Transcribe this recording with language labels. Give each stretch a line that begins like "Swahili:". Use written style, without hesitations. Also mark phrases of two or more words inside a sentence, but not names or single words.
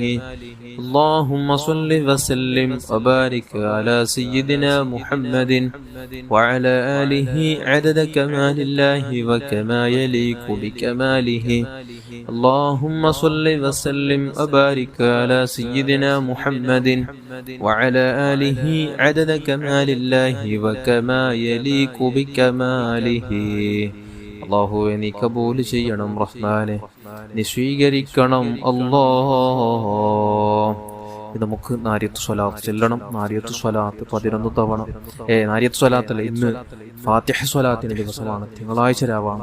Arabic: اللهم صل وسلم وبارك على سيدنا محمد وعلى آله عدد كمال الله وكما يليق بكماله. اللهم صل وسلم وبارك على سيدنا محمد وعلى آله عدد كمال الله وكما يليق بكماله.
Malayalam: അല്ലാഹുവേ നീ കബൂൽ ചെയ്യണം റഹ്മാനെ, നീ സ്വീകരിക്കണം അല്ലാഹ്. നമുക്ക് നാരിയത്ത് സ്വലാത്ത് ചെല്ലണം. നാരിയത്ത് സ്വലാത്ത് 11 തവണ. നാരിയത്ത് സ്വലാത്തല്ല, ഇന്ന് ഫാത്തിഹ സ്വലാത്തിന്റെ ദിവസമാണ്, തിങ്കളാഴ്ച രാവാണ്.